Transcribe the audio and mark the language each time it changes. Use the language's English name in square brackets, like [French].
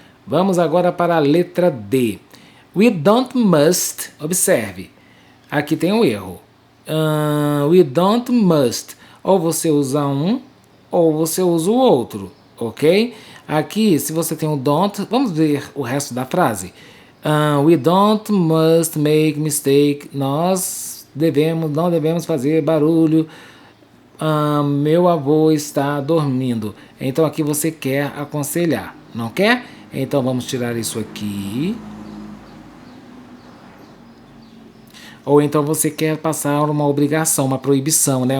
[Portuguese] Vamos agora para a letra D. We don't must. Observe. Aqui tem um erro. [English] We don't must. [Portuguese] Ou você usa um, ou você usa o outro, ok? Aqui, se você tem um don't, vamos ver o resto da frase. [English] We don't must make mistake. [Portuguese] Nós não devemos fazer barulho. Meu avô está dormindo. Então aqui você quer aconselhar, não quer? Então vamos tirar isso aqui. Ou então você quer passar uma obrigação, uma proibição, né?